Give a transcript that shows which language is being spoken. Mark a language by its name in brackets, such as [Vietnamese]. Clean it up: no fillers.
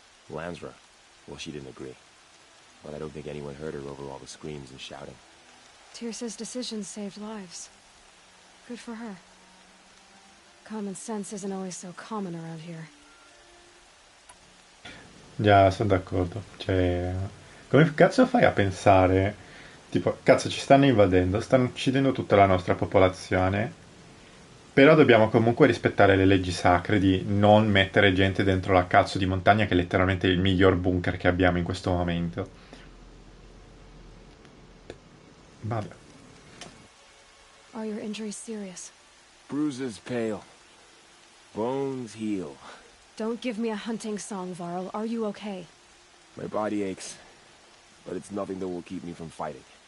[English] Lansra, well, she didn't agree. But I don't think anyone heard her over all the screams and shouting. Tirsa's decisions saved lives. Good for her. Common sense isn't always so common around here. [Italian] Già, sono d'accordo. Cioè, come cazzo fai a pensare? Tipo, cazzo, ci stanno invadendo, stanno uccidendo tutta la nostra popolazione. Però dobbiamo comunque rispettare le leggi sacre di non mettere gente dentro la cazzo di montagna, che è letteralmente il miglior bunker che abbiamo in questo momento. Vabbè. [English] Are your injuries serious? Bruises pale. Bones heal. Don't give me a hunting song, Varl. Are you okay? My body aches, but it's nothing that will keep me from fighting.